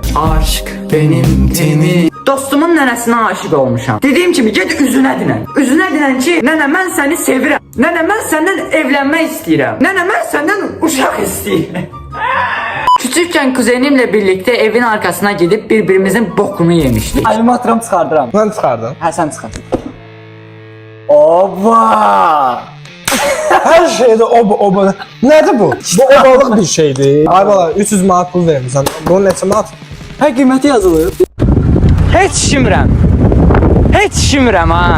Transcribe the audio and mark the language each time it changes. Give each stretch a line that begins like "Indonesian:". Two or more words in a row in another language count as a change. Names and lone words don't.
Turkish: Aşk benim tenim.
Azerbaijani: Dostumun nənəsinə aşık olmuşam. Dediyim kimi get üzünə dinən. Üzünə dinən ki, nənə mən səni sevirəm. Nənə mən səndən evlənmək istəyirəm. Nənə mən səndən uşaq istəyirəm.
Turkish: Küçükken kuzenimle birlikte evin arkasına gidip birbirimizin bokunu yemiştik.
Azerbaijani: Əlimi atıram, çıxardıram. Mən çıxardım.
Turkish: Ha sen çıkar.
Azerbaijani: Oba! Hər şeydə oba. Nədir bu? Bu obalıq bir şeydir. Ay bala, 300 manat pul vermirsən. Bunun neçə manat? Hə qiyməti yazılır. Heç şimirəm ha.